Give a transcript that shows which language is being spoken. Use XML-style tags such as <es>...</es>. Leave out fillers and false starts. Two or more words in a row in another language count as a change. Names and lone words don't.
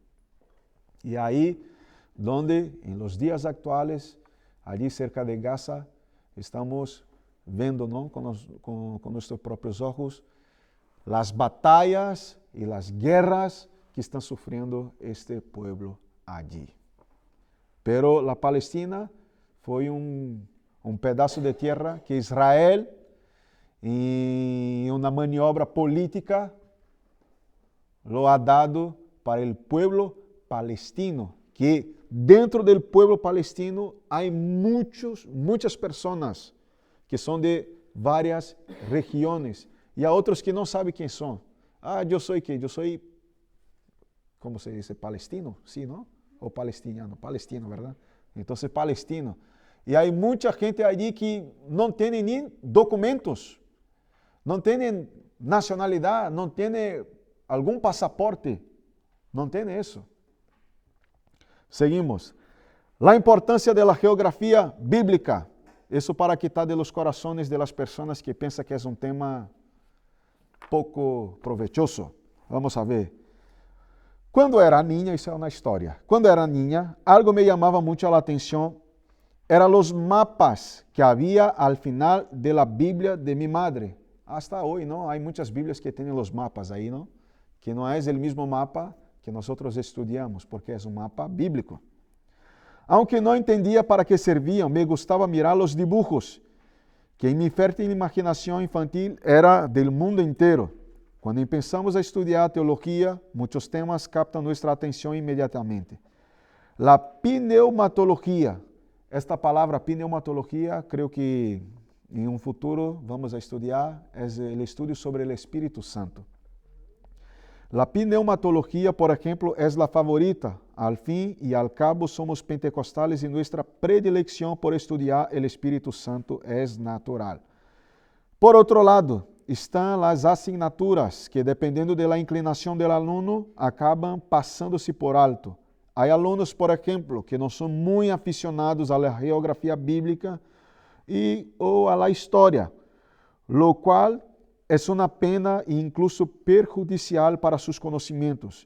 <es>Y ahí donde en los días actuales, allí cerca de Gaza, estamos viendo, ¿no? con nuestros propios ojos las batallas y las guerras que están sufriendo este pueblo allí. Pero la Palestina</es> <pt>foi pedaço</pt> <es>de tierra que Israel,</es> <pt>em uma</pt> <es>maniobra política, lo ha dado para el pueblo palestino, que dentro del pueblo palestino hay muchas personas que son de varias regiones y a otros que no saben quién son. Ah, yo soy, ¿cómo se dice? Palestino, sí, ¿no? O palestiniano, palestino, ¿verdad? Entonces, palestino.</es> <pt>E há muita gente allí que não tem nem documentos, não tem nacionalidade, não tem algum passaporte, não tem isso.</pt> <es>Seguimos.</es> <pt>La importância da geografia bíblica. Isso para</pt> <es>quitar de los corazones de las personas</es> <pt>que pensam que é um tema pouco provechoso.</pt> <es>Vamos a ver. Quando era niña, isso é uma história. Quando era niña, algo me chamava muito a atenção. Eran los mapas que había al final de la Biblia de mi madre. Hasta hoy, ¿no? Hay muchas Biblias que tienen los mapas ahí, ¿no? Que no es el mismo mapa que nosotros estudiamos, porque es un mapa bíblico. Aunque no entendía para qué servían, me gustaba mirar los dibujos, que en mi fértil imaginación infantil era del mundo entero. Cuando empezamos a estudiar teología, muchos temas captan nuestra atención inmediatamente. La pneumatología.</es> <pt>Esta palavra pneumatologia, creio que em um futuro</pt> <es>vamos a</es> <pt>estudar, é o estudo sobre o Espírito Santo. La pneumatologia, por exemplo, é a favorita.</pt> <es>Al fin e al cabo,</es> <pt>somos pentecostales e nossa predilecção por estudar o Espírito Santo é natural. Por outro lado, estão as asignaturas que, dependendo da inclinação do aluno, acabam passando-se por alto. Há alunos, por exemplo, que não são muito aficionados à geografia bíblica ou à história, lo qual é uma pena e</pt> <es>incluso perjudicial</es> <pt>para seus conhecimentos.</pt>